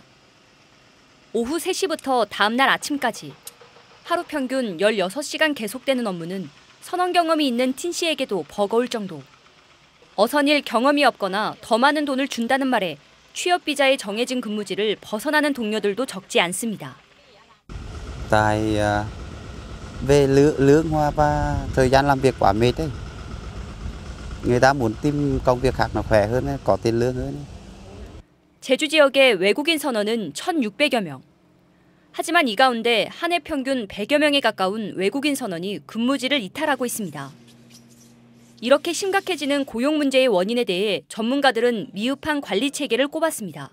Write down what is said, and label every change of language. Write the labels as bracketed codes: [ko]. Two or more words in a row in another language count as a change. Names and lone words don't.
[ko] 오후 3시부터 다음 날 아침까지 하루 평균 16시간 계속되는 업무는 선원 경험이 있는 틴 씨에게도 버거울 정도. 어선일 경험이 없거나 더 많은 돈을 준다는 말에 취업 비자의 정해진 근무지를 벗어나는 동료들도 적지 않습니다. [vi] về lương hoa và thời gian làm việc quá mệt đấy. Người ta muốn tìm công việc khác nó khỏe hơn, có tiền lương hơn. [ko] 제주 지역의 외국인 선원은 1,600여 명. 하지만 이 가운데 한 해 평균 100여 명에 가까운 외국인 선원이 근무지를 이탈하고 있습니다. 이렇게 심각해지는 고용 문제의 원인에 대해 전문가들은 미흡한 관리 체계를 꼽았습니다.